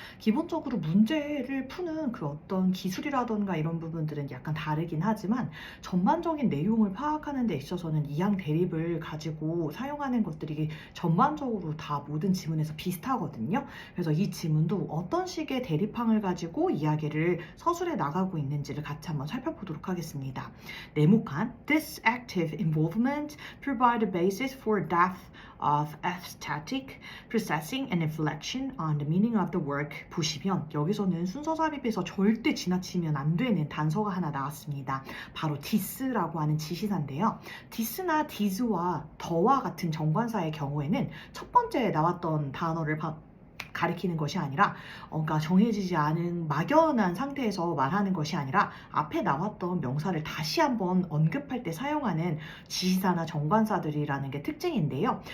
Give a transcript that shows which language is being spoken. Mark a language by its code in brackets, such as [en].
[ko] 기본적으로 문제를 푸는 그 어떤 기술이라던가 이런 부분들은 약간 다르긴 하지만, 전반적인 내용을 파악하는 데 있어서는 이항 대립을 가지고 사용하는 것들이 전반적으로 다 모든 지문에서 비슷하거든요. 그래서 이 지문도 어떤 식의 대립항을 가지고 이야기를 서술해 나가고 있는지를 같이 한번 살펴보도록 하겠습니다. [en] 네모칸 This active involvement provide a basis for depth of aesthetic processing and reflection on the meaning of the work. [ko] 보시면 여기서는 순서 삽입에서 절대 지나치면 안 되는 단서가 하나 나왔습니다. 바로 this라고 하는 지시사인데요. this나 this와 더와 같은 정관사의 경우에는 첫 번째 나왔던 단어를 가리키는 것이 아니라, 그러니까 정해지지 않은 막연한 상태에서 말하는 것이 아니라 앞에 나왔던 명사를 다시 한번 언급할 때 사용하는 지시사나 정관사들이라는 게 특징인데요.